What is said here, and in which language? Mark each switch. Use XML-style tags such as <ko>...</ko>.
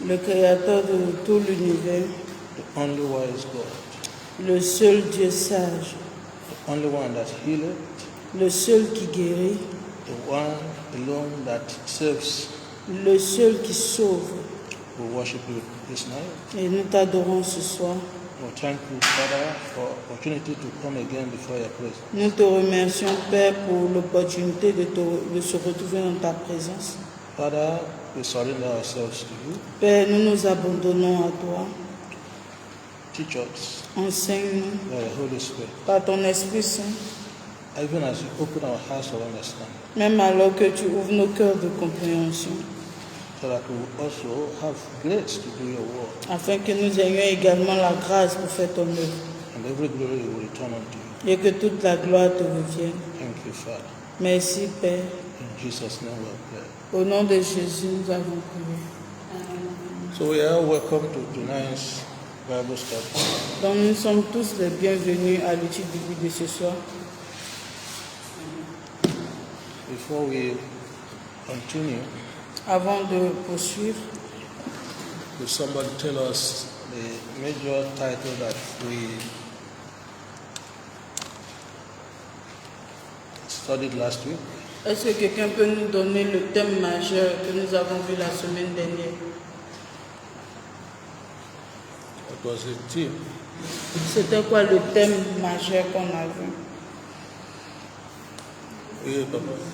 <fr>le Créateur de tout l'univers,</fr> <en>the only wise God,</en> <fr>le seul Dieu sage,</fr> <en>the only one that healeth,</en> <fr>le seul qui guérit,</fr> <en>the one alone that saves.</en> <fr>le seul qui sauve.</fr> <en>We worship you this night.</en> <fr>Et nous t'adorons ce soir.</fr> <en>We thank you, Father, for opportunity to come again before your presence.</en> <fr>Nous te remercions, Père, pour l'opportunité de se retrouver dans ta présence.</fr> <en>Father, we surrender ourselves to you.</en> <fr>Père, nous nous abandonnons à toi.</fr> <en>Teach us</en> <fr>Enseigne-nous</fr> <en>by the Holy Spirit,</en> <fr>par ton Esprit Saint,</fr> <en>even as you open our hearts of understanding,</en> <fr>même alors que tu ouvres nos cœurs de compréhension,</fr> <en>so that we will also have grace to do your work,</en> <fr>afin que nous ayons également la grâce pour faire ton œuvre,</fr> <en>and every glory will return unto you.</en> <fr>et que toute la gloire te revienne.</fr> <en>Thank you, Father.</en> <fr>Merci, Père.</fr> <en>In Jesus' name we have prayed.</en> <fr>Au nom de Jésus, nous avons prié.</fr> <en>So we are welcome to tonight's Bible study.</en> <fr>Donc nous sommes tous les bienvenus à l'étude biblique de ce soir.</fr> <en>Before we continue,</en> <fr>Avant de poursuivre,</fr> <en>could somebody tell us the major title that we studied last week?</en> <fr>est-ce que quelqu'un peut nous donner le thème majeur que nous avons vu la semaine dernière?</fr> <en>What was the theme?</en> <fr>C'était quoi le thème majeur qu'on a vu? Oui, Papa.</fr>